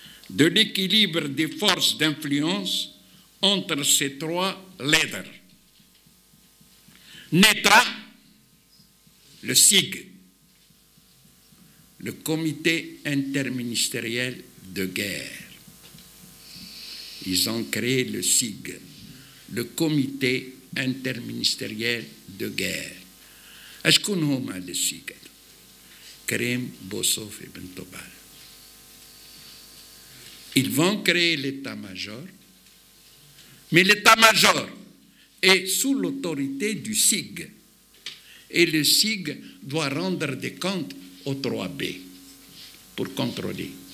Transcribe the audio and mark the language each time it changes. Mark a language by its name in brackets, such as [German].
[French] De l'équilibre des forces d'influence entre ces trois leaders naîtra le SIG, le Comité interministériel de guerre. Ils ont créé le SIG, le Comité interministériel de guerre. [Arabic] أشكون هما للسيج؟ كريم بوصوف et Bentobal. [French] Ils vont créer l'état-major, mais l'état-major est sous l'autorité du SIG. Et le SIG doit rendre des comptes au 3B pour contrôler.